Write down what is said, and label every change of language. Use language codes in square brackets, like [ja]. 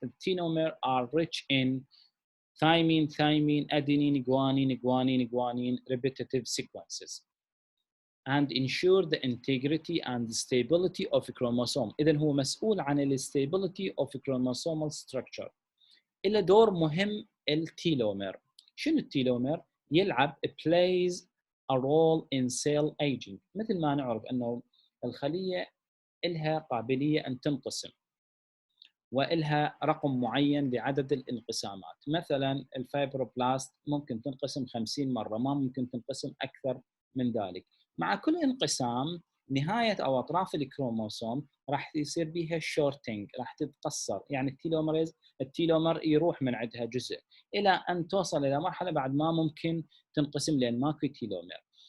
[en] التيلومير are rich in thymine, adenine, guanine, repetitive sequences and ensure the integrity and stability of a chromosome. [ar] إذن هو مسؤول عن ال [en] stability of a chromosomal structure. [ar] إله دور مهم التيلومير. شنو التيلومير؟ يلعب [en] plays a role in cell aging. [ar] مثل ما نعرف أنه الخلية إلها قابلية أن تنقسم وإلها رقم معين لعدد الانقسامات. مثلا الفايبروبلاست ممكن تنقسم 50 مرة، ما ممكن تنقسم أكثر من ذلك. مع كل انقسام نهاية أو أطراف الكروموسوم راح يصير بها شورتنج، راح تتقصر، يعني التيلومر يروح من عندها جزء إلى أن توصل إلى مرحلة بعد ما ممكن تنقسم لأن ماكو تيلومر.